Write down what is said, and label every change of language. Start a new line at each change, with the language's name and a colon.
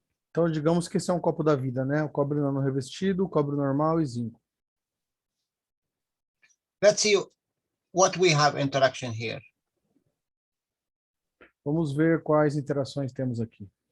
Portuguese: Então, digamos que esse é um copo da vida, né? O cobre nano revestido, o cobre normal e zinco.
English: Let's see what we have interaction here.
Portuguese: Vamos ver quais interações temos aqui.